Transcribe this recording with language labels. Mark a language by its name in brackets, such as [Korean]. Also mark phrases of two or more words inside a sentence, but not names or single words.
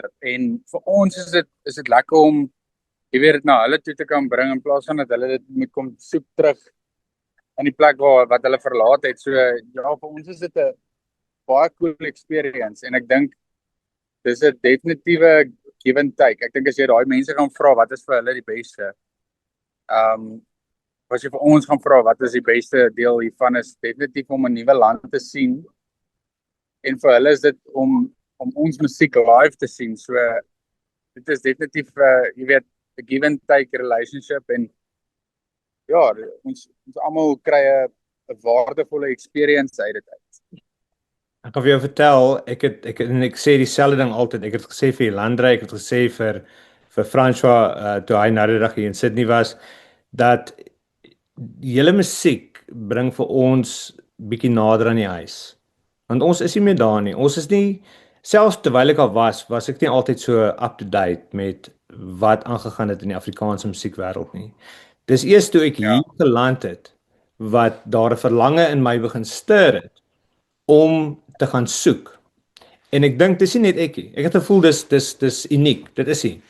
[Afrikaans] En vir ons is dit lekker om jy weet dit na hulle toe te kan bring in plaas van dat hulle dit moet kom soek terug in die plek wat hulle verlaat het. So ja, vir ons is dit 'n baie [English] cool experience [Afrikaans] en ek dink dis 'n definitiewe [English] give and take. [Afrikaans] Ek dink as jy daai mense gaan vra wat is vir hulle die beste, as jy vir ons gaan vra wat is die beste deel hiervan, is definitief om 'n nuwe land te sien en vir hulle is dit om ons musiek live te sien. So dit is definitief jy weet 'n [English] give and take relationship [Afrikaans] en ja, ons almal kry 'n waardevolle experience uit dit uit. Ek kan vir jou vertel, ek sê dieselfde ding altyd. Ek het gesê vir Landry, ek het gesê vir François toe hy nou die dag hier in Sydney was, dat die hele musiek bring vir ons bietjie nader aan die huis. Want ons is nie meer daar nie. Ons is nie, selfs terwyl ek al was ek nie altyd so [English] up to date [Afrikaans] met wat aangegaan het in die Afrikaanse musiekwêreld nie. Dis eers toe ek hier geland het wat daar 'n verlange in my begin stuur het om te gaan soek. En ek dink dis nie net ek nie. Ek het gevoel dis uniek. Dit is nie.